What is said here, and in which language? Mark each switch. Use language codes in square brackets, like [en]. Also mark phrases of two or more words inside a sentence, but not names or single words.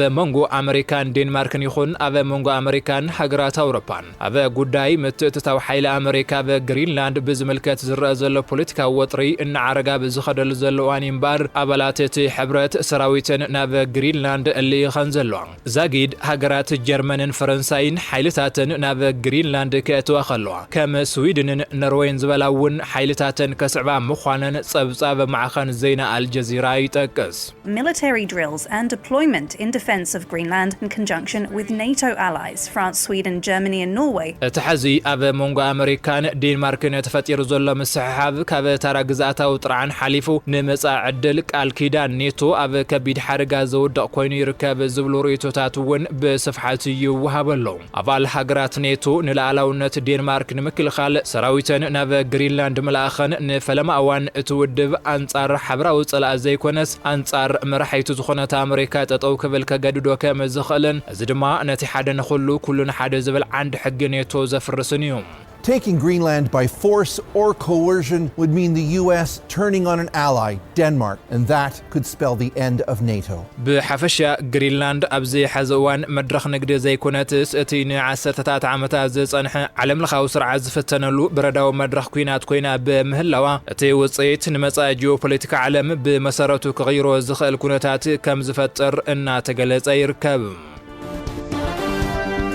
[ti] መንጎ ኣሜሪካን ዴንማርክን ይኹን ኣብ መንጎ ኣሜሪካን ሃገራት ኣውሮፓን ኣብ ጉዳይ ምትእትታዊ ሓይሊ ኣሜሪካ በግሪንላንድ ብዝምልከት ዝረአ ዘሎ ፖለቲካዊ ወጥሪ እናዓረጋ ብዝኸደሉ ዘሎ እዋን እምበር ኣባላት እቲ ሕብረት ሰራዊትን ናብ ግሪንላንድ እልኢኸን ዘለዋ ዛጊድ ሃገራት ጀርመንን ፈረንሳይን ሓይልታትን ናብ ግሪንላንድ ከእትዋ ከለዋ ከም ስዊድንን ኖርዌይን ዝበላ እውን ሓይልታትን ከስዕባ ምዃነን ጸብጻብ ማዕኸን ዜና አልጀዚራ ይጠቅስ [en] Military drills and deployment in defense of Greenland in conjunction with NATO allies France, Sweden, Germany and Norway. [ti] ተሐዚ ኣብ መንጎ ኣሜሪካን ዴንማርክን ተፈጢሩ ዘሎ ምስሕሓብ ካብ ታራ ግዛኣታዊ ጥርዓን ሓሊፉ ንመጻኢ ዕድል ቃል ኪዳን ኔቶ ኣብ ከቢድ ሓደጋ ዘውድቕ ኮይኑ ይርከብ ዝብሉ ርእቶታት እውን ብስፍሓት ይወሃበሉ ኣባል ሃገራት ኔቶ ንላዕላውነት ዴንማርክ ንምክልኻል ሰራዊተን ናብ ግሪንላንድ ምልኣኸን ንፈለማ እዋን እቲ ውድብ ኣንጻር ሓበራዊ ጸላእ ዘይኮነስ ኣንጻር መራሒቱ ዝኾነት ኣሜሪካ ጠጠው ክብል ከገድዶ ከም ዝኽእልን እዚ ድማ ነቲ ሓደ ንኹሉ ኩሉ ንሓደ ዝብል ዓንዲ ሕጊ ኔቶ ዘፍርስን እዩ [en] Taking Greenland by force or coercion would mean the US turning on an ally, Denmark, and that could spell the end of NATO. [ti] ብሓፈሻ ግሪንላንድ ኣብዚ ሕዚ እዋን መድረኽ ንግዲ ዘይኮነትስ እቲ ንዓሰርተታት ዓመታት ዝጸንሐ ዓለምለኻዊ ስርዓት ዝፍተነሉ በረዳዊ መድረኽ ኩናት ኮይና ብምህላዋ እቲ ውጽኢት ንመጻኢ ጂኦፖለቲካ ዓለም ብመሰረቱ ክቕይሮ ዝኽእል ኩነታት ከም ዝፈጥር እናተገለጸ ይርከብ